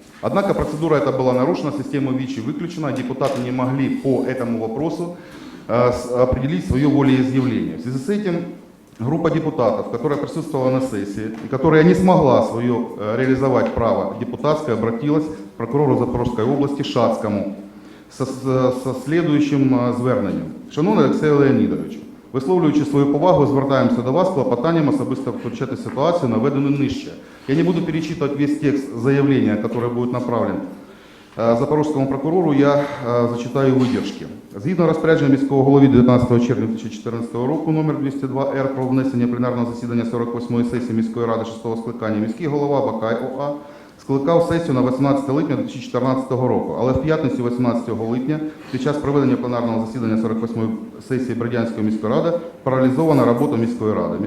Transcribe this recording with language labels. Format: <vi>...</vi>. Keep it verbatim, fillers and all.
<ru>Однако процедура эта была нарушена, система ВИЧ выключена, депутаты не могли по этому вопросу э, с- определить свое волеизъявление. В связи с этим группа депутатов, которая присутствовала на сессии и которая не смогла свое э, реализовать право депутатское, обратилась к прокурору Запорожской области Шацкому со, с- со следующим э, зверненням.</ru> <uk>Шановний Олексію Леонідовичу, висловлюючи свою повагу, звертаємося до вас з клопотанням особисто включати ситуацію, наведену нижче.</uk> <ru>Я не буду перечитывать весь текст заявления, который будет направлен э,</ru> <uk>запорожському прокурору,</uk> <ru>я э, зачитаю видержки.</ru> <uk>Згідно розпорядження міського голови дев'ятнадцятого червня дві тисячі чотирнадцятого року номер двісті два Р про внесення пленарного засідання сорок восьмої сесії міської ради шостого скликання міський голова Бакай О А скликав сесію на вісімнадцяте липня дві тисячі чотирнадцятого року, але в п'ятницю вісімнадцятого липня під час проведення пленарного засідання сорок восьмої сесії Бердянської міської ради паралізована робота міської ради.</uk>